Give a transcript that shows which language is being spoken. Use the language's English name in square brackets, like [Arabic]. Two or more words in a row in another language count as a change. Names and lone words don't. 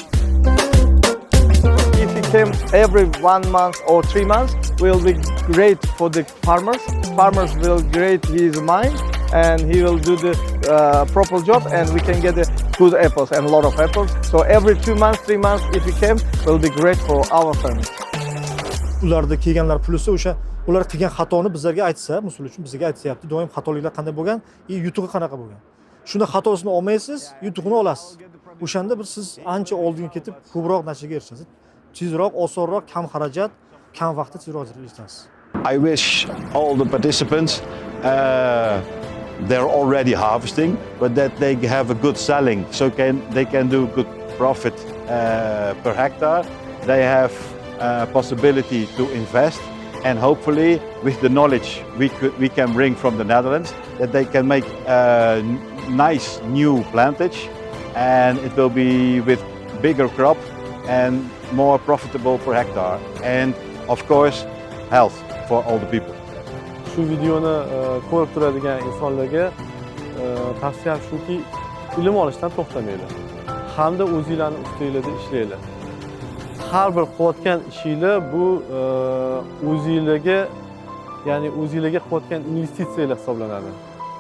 [English] If he came every 1 month or 3 months, will be great for the farmers. Farmers will great his mind, and he will do the proper job, and we can get the good apples and a lot of apples. So every 2 months, 3 months, if he came, will be great for our family. [Uzbek] Ularda kelganlar plusi o'sha ular qilgan xatoni bizlarga aytsa, misol uchun bizga aytyapti, doim xatoliklar qanday bo'lgan, yutug'i qanaqa bo'lgan. Shunda xatosini olmaysiz, yutug'ini olasiz. O'shanda bir siz ancha oldinga ketib, ko'proq natijaga erishasiz. Tezroq, osonroq, kam xarajat, kam vaqtda tezroq erishasiz. [English] I wish all the participants they're already harvesting, but that they have a good selling, so they can do good profit per hectare. They have possibility to invest, and hopefully with the knowledge we can bring from the Netherlands, that they can make a nice new plantage, and it will be with bigger crop and more profitable per hectare, and of course health for all the people. [Uzbek] Shu videoni ko'rib turadigan insonlarga tavsiyam shuki, ilm olishdan to'xtamanglar. Hamda o'zingizlarning ustingizda ishlanglar. Har bir qilayotgan ishinglar bu o'zingizlarga, ya'ni o'zingizlarga qilayotgan investitsiyalar hisoblanadi.